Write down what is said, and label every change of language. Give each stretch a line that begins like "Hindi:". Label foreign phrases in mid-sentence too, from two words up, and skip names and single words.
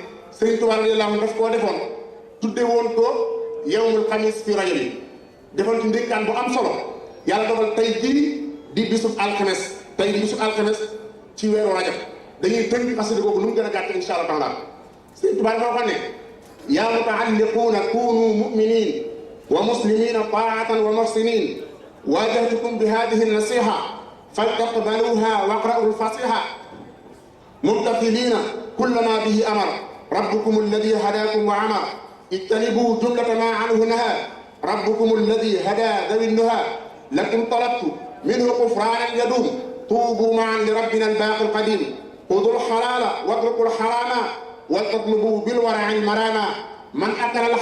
Wolof: Sëriñ Tuubaa
Arabic: رضي الله عنه
Wolof: daf koo defoon tudde woon ko
Arabic: يوم الخميس في رجب
Wolof: yi defoon ci ndénkaan bu am solo yàlla dogal tey jii di bisub alxames tey di bisub alxames ci weeru rajab dañuy tënk xasida boobu nu mu gën a gàtt
Arabic: إن شاء الله تعالى
Wolof: Sëriñ Tuubaa dafa wax ne
Arabic: يا متعلقون كونوا مؤمنين ومسلمين طاعة ومحسنين واجهتكم بهذه نصيحة فلتقبلوها واقرؤوا الفصيحة ممتثلين كل ما به أمر ربكم الذي هداكم وأمر اجتنبوا جملة ما عنه نهى ربكم الذي هدى ذوي النهى لكم طلبت منه غفرانا يدوم طوبوا معا لربنا الباقي القديم خذوا الحلال واتركوا الحرام وتطلبوا بالورع المراما من أكل